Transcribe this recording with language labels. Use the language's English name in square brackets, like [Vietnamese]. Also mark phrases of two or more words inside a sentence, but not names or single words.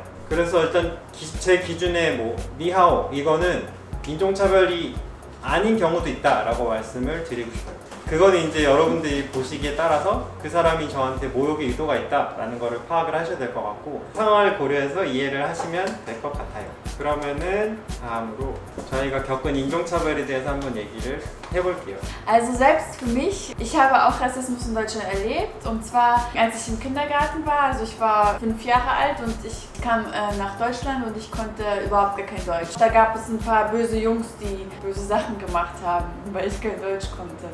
[Korean] 그래서 일단 제 기준에 니하오 이거는 인종차별이 아닌 경우도 있다라고 말씀을 드리고 싶어요. 그건 이제 여러분들이 보시기에 따라서 그 사람이 저한테 모욕의 의도가 있다라는 거를 파악을 하셔야 될 것 같고, 상황을 고려해서 이해를 하시면 될 것 같아요. 그러면은 다음으로 저희가 겪은 인종차별에 대해서 한번 얘기를 해볼게요. [German] Also selbst für mich, ich habe auch Rassismus in Deutschland erlebt, und zwar als ich im Kindergarten war. Also ich war 5 Jahre alt und ich kam nach Deutschland und ich konnte überhaupt gar kein Deutsch. Da gab es ein paar böse Jungs, die böse Sachen gemacht haben, weil ich kein Deutsch konnte.